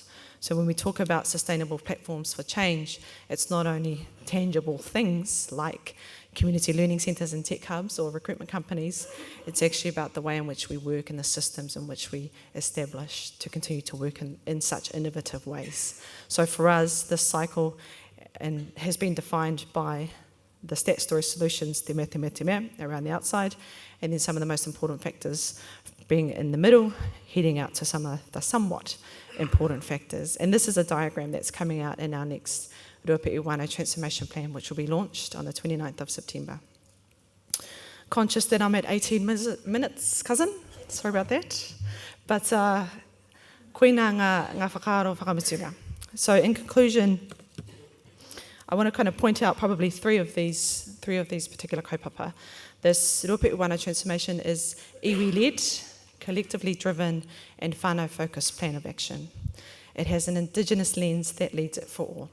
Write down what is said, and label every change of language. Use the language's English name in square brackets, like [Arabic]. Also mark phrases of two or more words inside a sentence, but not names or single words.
[English] So when we talk about sustainable platforms for change, it's not only tangible things like community learning centres and tech hubs or recruitment companies. It's actually about the way in which we work and the systems in which we establish to continue to work in such innovative ways. So for us, this cycle has been defined by the stat story solutions, [Māori] te mea, [English] around the outside, and then some of the most important factors being in the middle, heading out to some of the somewhat important factors. And this is a diagram that's coming out in our next Ruapehu Whānau Transformation Plan, which will be launched on the 29th of September. Conscious that I'm at 18 minutes, cousin. Sorry about that. [Māori] But koina ngā whakaaro whakamutunga. [English] So in conclusion, I want to kind of point out probably three of these particular kaupapa. This Ruapehu Whānau Transformation is iwi-led, collectively driven, and whānau-focused plan of action. It has an Indigenous lens that leads it for all.